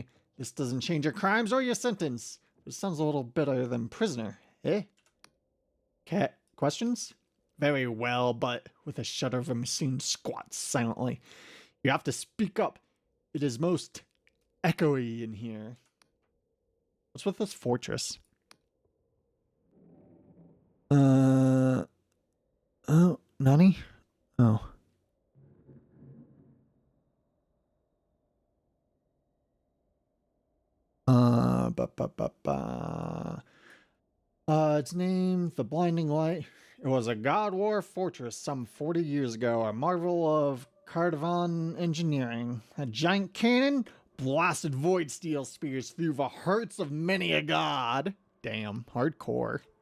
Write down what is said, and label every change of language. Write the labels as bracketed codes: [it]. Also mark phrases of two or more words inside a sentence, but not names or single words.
[en] This doesn't change your crimes or your sentence. It sounds a little better than prisoner, eh? Cat questions? Very well, but with a shudder, the machine squats silently. You have to speak up. It is most echoey in here. What's with this fortress? Oh, Nani? Oh. Ba, ba, ba, ba. Its name, the Blinding Light. It was a God War fortress some 40 years ago, a marvel of Cardavan engineering. A giant cannon blasted void steel spears through the hearts of many a god. Damn, hardcore.